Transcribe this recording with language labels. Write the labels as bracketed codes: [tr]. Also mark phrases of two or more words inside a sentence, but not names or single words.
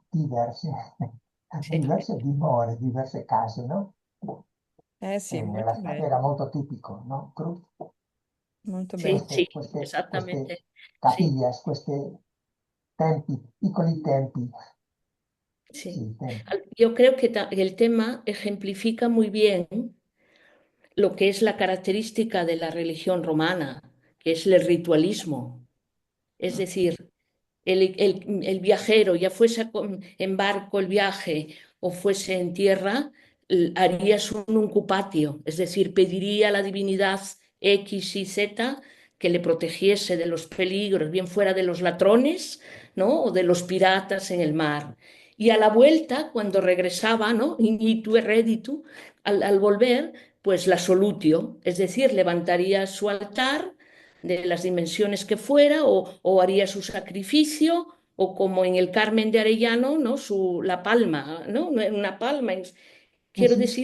[it] Sì. diverse dimore, diverse case, no? Eh sì, Nella molto strada bello, era molto tipico, no? molto Sì, bello. sì, Queste esattamente. Sì, capillas, questi tempi, piccoli tempi, sí. sì, tempi. [es] Yo creo que el tema ejemplifica muy bien lo que es la característica de la religión romana, que es el ritualismo. Es decir, el viajero, ya fuese en barco el viaje o fuese en tierra, harías un uncupatio, es decir, pediría a la divinidad X y Z que le protegiese de los peligros, bien fuera de los ladrones, ¿no? O de los piratas en el mar. Y a la vuelta, cuando regresaba, ¿no? [la] Initu et reditu, [es] al volver, pues la solutio, es decir, levantaría su altar de las dimensiones que fuera, o haría su sacrificio, o como en el Carmen de Arellano, ¿no? La palma, ¿no? Una palma. [it] Sì, [es] Quiero [it] sì,